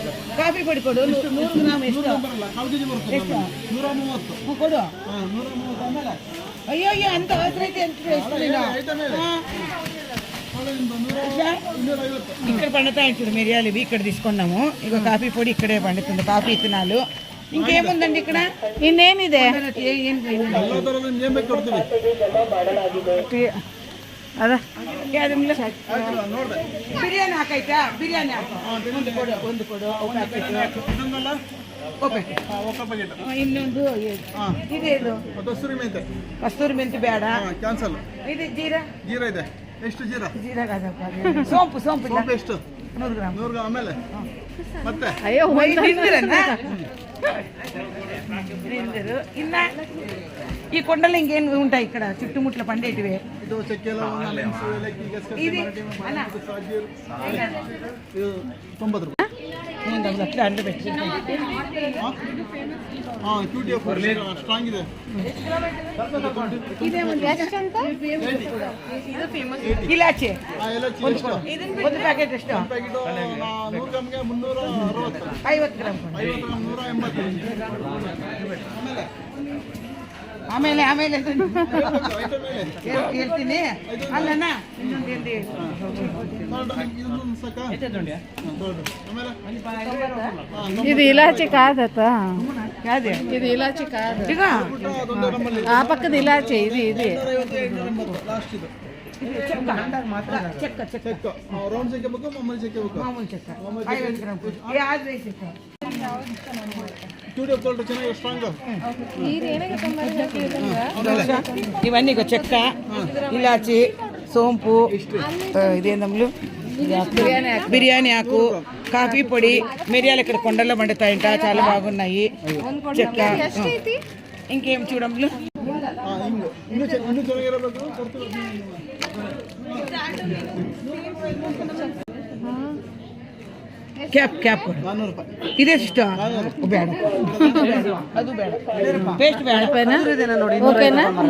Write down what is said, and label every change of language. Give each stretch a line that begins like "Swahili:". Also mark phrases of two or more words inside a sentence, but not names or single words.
Kannada: ಕಾಫಿ ಪುಡಿ ಕೊಡು 100 ಗ್ರಾಮ್ ಎಷ್ಟು ಎಷ್ಟು 130 ಕೊಡು ಅಯ್ಯೋ ಅಯ್ಯೋ ಅಂತ ಅವಸರ ಐತೆ
Telugu: ఇక్కడ పండుతాయి చూడు మిరియాలు ఇవి ఇక్కడ తీసుకున్నాము ఇక కాఫీ పొడి ఇక్కడే పండుతుంది కాఫీ ఇత్తనాలు ఇంకేముందండి ఇక్కడ
Kannada: ಇನ್ನೇನಿದೆ ಅದ ಬಿರಿಯಾನಿ ಹಾಕೈತಾ ಬಿರಿಯಾನಿ ಹಾಕು ಒಂದು ಕೊಡು ಇನ್ನೊಂದು ಇದೇನು ಕಸ್ತೂರಿ ಮೆಂತಿ ಬೇಡ ಕ್ಯಾನ್ಸಲ್ ಇದು ಜೀರಾ ಜೀರಾ ಇದೆ ಎಷ್ಟು ಜೀರಾ ಜೀರಾ ಸೋಂಪು ಸೋಂಪು ಎಷ್ಟು 100 ಗ್ರಾಮ್ ಆಮೇಲೆ ಮತ್ತೆ ಅಯ್ಯೋ ಇನ್ನ
Telugu: ఈ కొండలు ఇంకేం ఉంటాయి ఇక్కడ చుట్టుముట్ల పండేటివి అట్లా అంట పెట్టి ఇలాచి
Kannada: ಒಂದು ಪ್ಯಾಕೆಟ್ ಎಷ್ಟು 50 ಗ್ರಾಮ್ ಆಮೇಲೆ ಆಮೇಲೆ ಹೇಳ್ತೀನಿ ಅಲ್ಲಣ್ಣ ಇನ್ನೊಂದು
Telugu: ఇది ఇలాచి కాదత ఇది ఇలాచి కాదు ఆ పక్కది ఇలాచి ఇది ఇది చెక్క చెక్క మామూలు చెక్క 50 గ్రామ్ ఇవన్నీ చెక్క ఇలాచి సోంపు ఇదేందమ్ములు బిర్యానీ ఆకు కాఫీ పొడి మిరియాలు ఇక్కడ కొండల్లో పండుతాయంట చాలా బాగున్నాయి చెక్క ఇంకేం చూడమ్ములు
Kannada: ಕ್ಯಾಪ್ ಕ್ಯಾಪ್ ಇದೆಷ್ಟು ಬೇಡ ಅದು ಬೇಡ ಪೇಸ್ಟ್ ಬೇಡ ಓಕೆನಾ